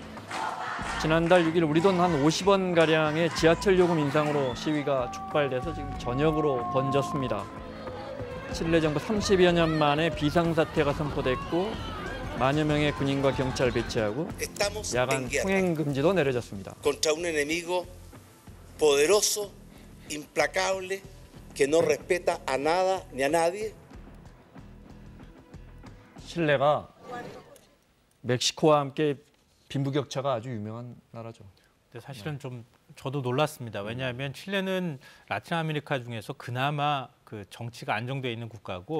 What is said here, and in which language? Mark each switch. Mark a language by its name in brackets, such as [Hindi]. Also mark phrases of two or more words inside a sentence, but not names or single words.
[Korean] 지난달 6일 우리 돈 한 50원 가량의 지하철 요금 인상으로 시위가 촉발돼서 지금 전역으로 번졌습니다. 칠레 정부 30여 년 만에 비상사태가 선포됐고 만여 명의 군인과 경찰을 배치하고 야간 통행 금지도 내려졌습니다. [Spanish] contra un enemigo poderoso, implacable, que no respeta a nada ni a nadie. [Korean] 칠레가 멕시코와 함께 빈부격차가 아주 유명한 나라죠. 근데 사실은 좀 저도 놀랐습니다. 왜냐하면 칠레는 라틴 아메리카 중에서 그나마 그 정치가 안정되어 있는 국가고